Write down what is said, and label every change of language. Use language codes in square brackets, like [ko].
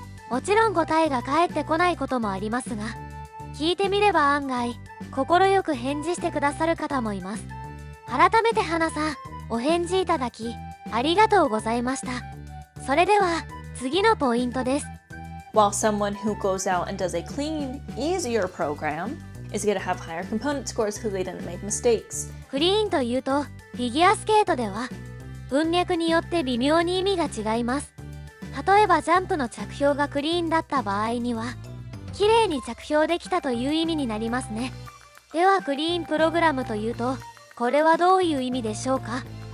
[ja] もちろん答えが返ってこないこともありますが、聞いてみれば案外快く返事してくださる方もいます。改めて花さん、お返事いただきありがとうございました。それでは次のポイントです。 [en] While someone who goes out and does a clean, easier program is going to have higher component scores because they didn't make mistakes. [ja] クリーンというとフィギュアスケートでは文脈によって微妙に意味が違います。例えばジャンプの着氷がクリーンだった場合には綺麗に着氷できたという意味になりますね。ではクリーンプログラムというとこれはどういう意味でしょうか。